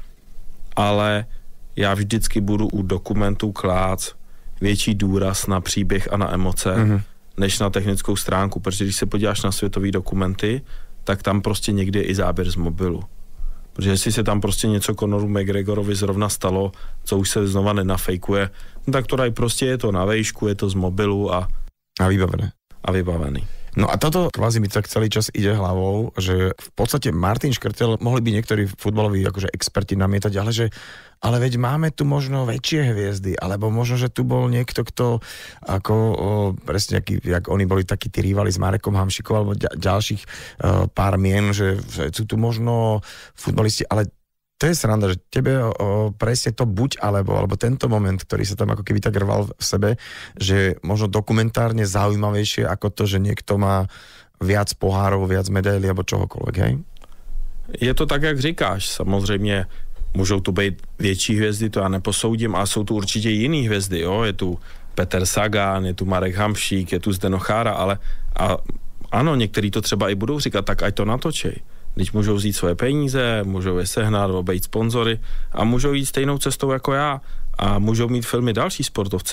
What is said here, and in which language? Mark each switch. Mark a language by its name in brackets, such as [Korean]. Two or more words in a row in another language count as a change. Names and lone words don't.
[Czech] ale já vždycky budu u dokumentů klát větší důraz na příběh a na emoce, než na technickou stránku, protože když se podíváš na světové dokumenty, tak tam prostě někdy je i záběr z mobilu. Protože jestli se tam prostě něco Conoru McGregorovi zrovna stalo, co už se znova nenafejkuje, no tak to dají prostě, je to na vejšku, je to z mobilu a [Slovak] vybavené. [Czech] A vybavený. [Slovak] No a toto kvázi mi tak celý čas ide hlavou, že v podstate Martin Škrtel, mohli by niektorí futbaloví akože experti namietať, ale veď máme tu možno väčšie hviezdy, alebo možno, že tu bol niekto, kto ako presne, jak oni boli takí tí rivali s Marekom Hamšikom, alebo ďalších pár mien, že sú tu možno futbalisti, ale to je sranda, že tebe presne to buď alebo tento moment, ktorý sa tam ako keby tak rval v sebe, že možno dokumentárne zaujímavejšie ako to, že niekto má viac pohárov, viac medailí alebo čohokoľvek, hej? [Czech] Je to tak, jak říkáš. Samozřejmě můžou tu být větší hvězdy, to já neposoudím, a jsou tu určitě jiný hvězdy, jo? Je tu Peter Sagan, je tu Marek Hamšík, je tu Zdeno Chára, ale ano, některý to třeba i budou říkat, tak ať to natočej. Když můžou vzít svoje peníze, můžou je sehnat, obejít sponzory a můžou jít stejnou cestou jako já a můžou mít filmy další sportovci.